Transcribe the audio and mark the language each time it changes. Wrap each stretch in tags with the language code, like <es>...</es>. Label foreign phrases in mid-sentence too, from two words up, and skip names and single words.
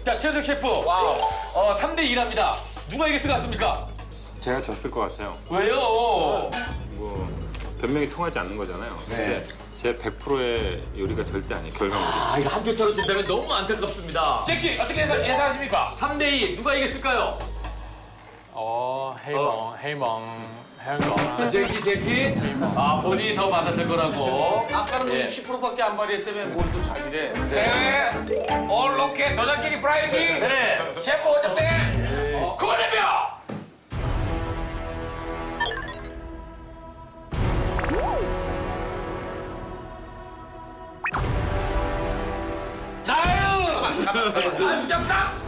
<ko>자, 최현석 셰프. 와우. 3대 2랍니다. 누가 이길 것 같습니까? 제가 졌을 것 같아요. 왜요? 뭐 변명이 통하지 않는 거잖아요. 근데 제 100%의 요리가 절대 아니에요. 결과물이. 아, 이거 한 표 차로 진다면 너무 안타깝습니다. 제키 어떻게 예상하십니까? 3대 2, 누가 이겼을까요?</ko> <yue>我希望香港啦。</yue> <ko>제키. 본인이 더 받았을 거라고. 아까는 예. 60%밖에 안 발휘했다며 뭘 또 자기래. 네. 올로케 도장깨기 프라이기. 네. 셰프 어쨌든 국가대표. 한정당</ko>